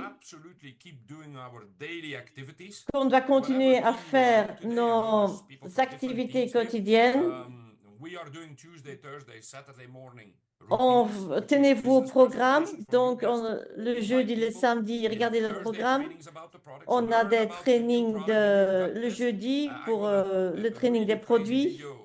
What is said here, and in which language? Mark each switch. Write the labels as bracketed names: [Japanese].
[English] absolutely keep doing our daily activities. [French] qu'on doit continuer à faire nos activités quotidiennes. [English] We are doing Tuesday, Thursday, Saturday morning. [French] Tenez-vous au programme. Donc, le jeudi, le samedi, regardez le programme. On a des trainings le jeudi pour le training des produits.